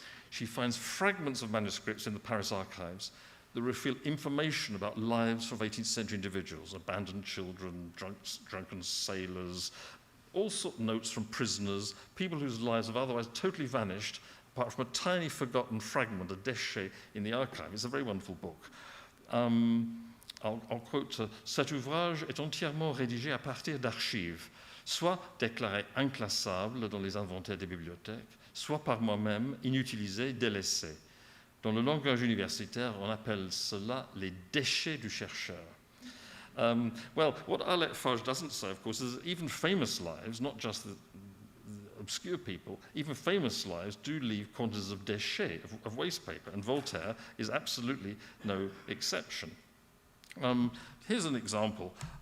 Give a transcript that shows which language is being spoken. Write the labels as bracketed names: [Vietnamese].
[English] She finds fragments of manuscripts in the Paris archives that reveal information about lives of 18th century individuals, abandoned children, drunken sailors, all sorts of notes from prisoners, people whose lives have otherwise totally vanished, apart from a tiny forgotten fragment, a déchet, in the archive. It's a very wonderful book. [French] I'll quote, cet ouvrage est entièrement rédigé à partir d'archives, soit déclarées inclassables dans les inventaires des bibliothèques, soit par moi-même inutilisées, délaissées. Dans le langage universitaire, on appelle cela les déchets du chercheur. [English] Well, what Arlette Farge doesn't say, of course, is that even famous lives, not just the obscure people, even famous lives do leave quantities of déchets, of waste paper, and Voltaire is absolutely no exception. Here's an example.